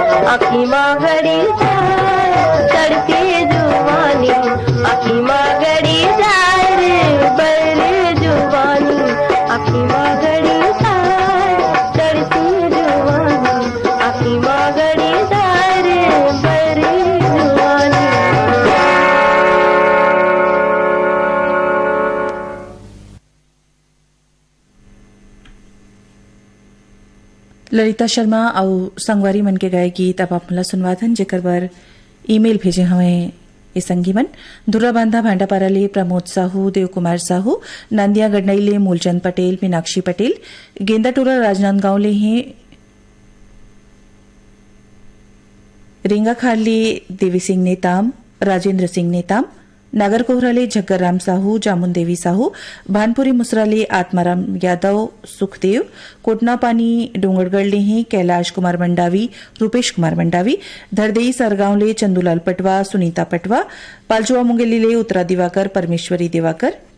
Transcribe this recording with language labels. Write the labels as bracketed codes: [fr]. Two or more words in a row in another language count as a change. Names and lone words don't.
[hne] आखी मागड़ी जाए चढ़ती जुबानी आखी मागड़ी जाए रे बर जुबानी आखी मागड़ी जाए चढ़ती जुबानी आखी मागड़ी जाए रे बर जुबानी। ललिता शर्मा और संगवारी मन के गाय गीत अब आप मला सुनवाथन जेकर बर ईमेल भेजे हमें ए संगी मन दुर्रा बांधा भांडापारा ले प्रमोद साहू देव कुमार साहू नांदिया गडनई ले मूलचंद पटेल मीनाक्षी पटेल गेंदाटोला राजनांदगांव ले हैं रेंगाखाड़ ले देवी सिंह नेताम राजेंद्र सिंह नेताम नागर कोहराले जग्गरराम साहू जामुन देवी साहू भानपुरी मुसराले आत्माराम यादव सुखदेव कोटनापानी डोंगरगढ़ हैं कैलाश कुमार मंडावी रूपेश कुमार मंडावी धरदेई सरगांव ले चंदूलाल पटवा सुनीता पटवा पालचुआ मुंगेली ले उत्तरा दिवाकर परमेश्वरी दिवाकर